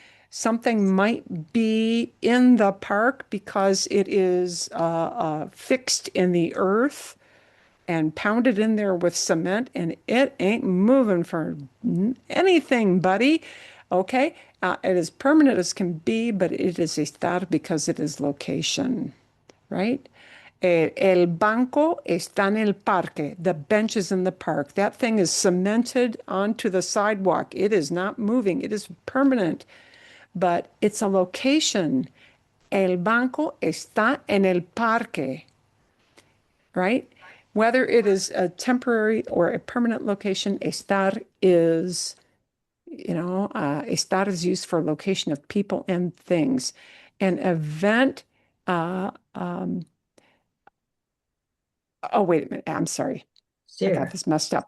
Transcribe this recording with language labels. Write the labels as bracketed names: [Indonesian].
[English] Something might be in the park because it is fixed in the earth and pounded in there with cement, and it ain't moving for anything, buddy. Okay. It is permanent as can be, but it is estar because it is location, right? [Spanish] El banco está en el parque. [English] The bench is in the park. That thing is cemented onto the sidewalk. It is not moving. It is permanent, but it's a location. [Spanish] El banco está en el parque, right? [English] Whether it is a temporary or a permanent location, estar is, estar is used for location of people and things. An event, oh, wait a minute. I'm sorry. I got this messed up.